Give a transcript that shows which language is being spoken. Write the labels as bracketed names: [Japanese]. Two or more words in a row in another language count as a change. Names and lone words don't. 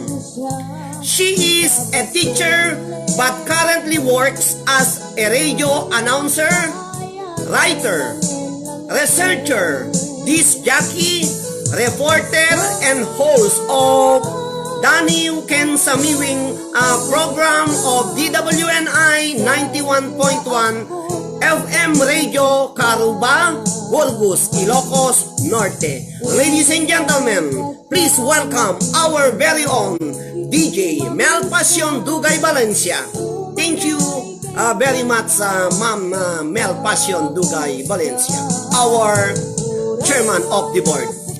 [English] She is a teacher but currently works as a radio announcer, writer, researcher, disc jockey, reporter, and host of Danny Ken Samiwing program of DWNI 91.1 FM Radio Caruba, Burgos, Ilocos Norte. Ladies and gentlemen, please welcome our very own DJ Mel Passion Dugay Valencia. Thank you very much, Ma'am Mel Passion Dugay Valencia, our chairman of the board.